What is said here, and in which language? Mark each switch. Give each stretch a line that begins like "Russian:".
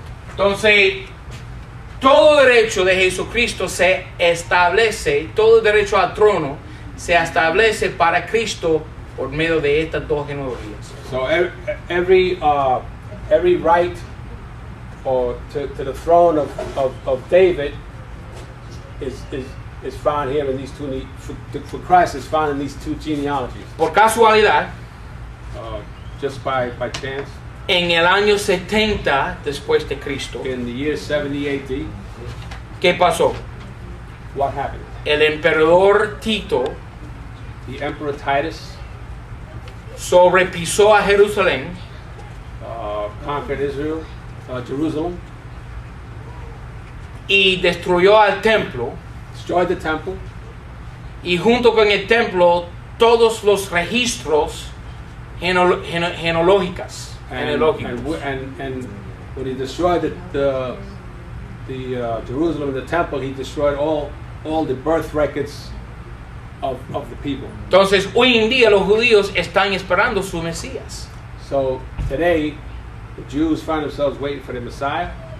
Spanish: Entonces, todo derecho de Jesucristo se establece, todo derecho al trono se establece para Cristo por medio de estas dos genealogías.
English: So every right or to the throne of David is found here in these two. For Christ is found in these two genealogies.
Spanish: Por casualidad,
English: Just by chance,
Spanish: en el año 70 después de Cristo,
English: in the year 70 AD,
Spanish: ¿qué pasó?
English: what happened?
Spanish: El emperador Tito
English: The Emperor Titus
Spanish: sobrepisó a Jerusalén
English: conquered Israel, Jerusalem,
Spanish: y destruyó al templo,
English: destroyed the temple,
Spanish: y junto con el templo todos los registros genealógicos.
English: and when he destroyed the Jerusalem, the temple, he destroyed all the birth records of the people.
Spanish: Entonces, hoy en día los judíos están esperando su Mesías.
English: So today, the Jews find themselves waiting for the Messiah,